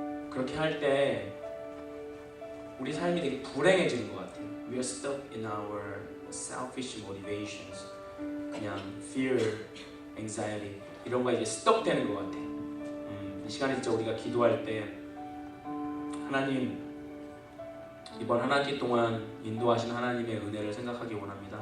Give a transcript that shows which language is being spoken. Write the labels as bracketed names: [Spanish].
[Korean] 그렇게 할 때 우리 삶이 되게 불행해지는 것 같아요. [English] We are stuck in our selfish motivations. [Korean] 그냥 fear, anxiety 이런 거에 이제 stuck 되는 것 같아요. 이 시간에 진짜 우리가 기도할 때 하나님 이번 한 학기 동안 인도하신 하나님의 은혜를 생각하기 원합니다.